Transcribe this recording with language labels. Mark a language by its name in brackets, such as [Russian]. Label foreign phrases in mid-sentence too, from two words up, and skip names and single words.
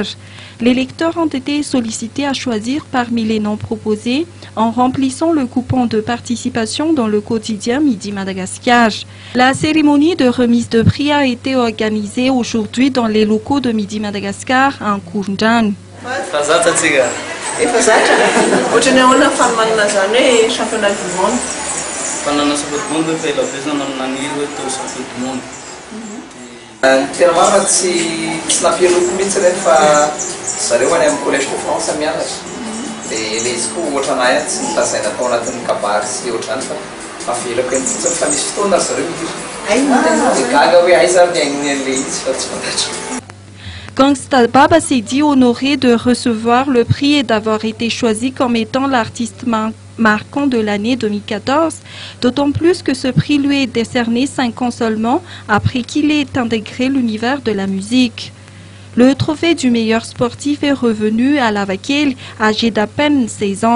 [French] Les lecteurs ont été sollicités à choisir parmi les noms proposés en remplissant le coupon de participation dans le quotidien Midi Madagascar. La cérémonie de remise de prix a été organisée aujourd'hui dans les locaux de Midi Madagascar en Koundjan. [Malagasy] Tena marina tsy nampieloko mihitsy reny fa zareo any amin'ny collège de France mianatra dia le izy koa ohatranay tsy nitazaina tao anatin'ny kabary sy ohatrany fa avelako eny fotsiny fa misy fotoana zareo dia gaga hoe aiza miaigny an'le izy fa tsy fantatro. [French] Gangsta Bab s'est dit honoré de recevoir le prix et d'avoir été choisi comme étant l'artiste marquant de l'année 2014, d'autant plus que ce prix lui est décerné 5 ans seulement après qu'il ait intégré l'univers de la musique. Le trophée du meilleur sportif est revenu à Lava Kelly, âgé d'à peine 16 ans.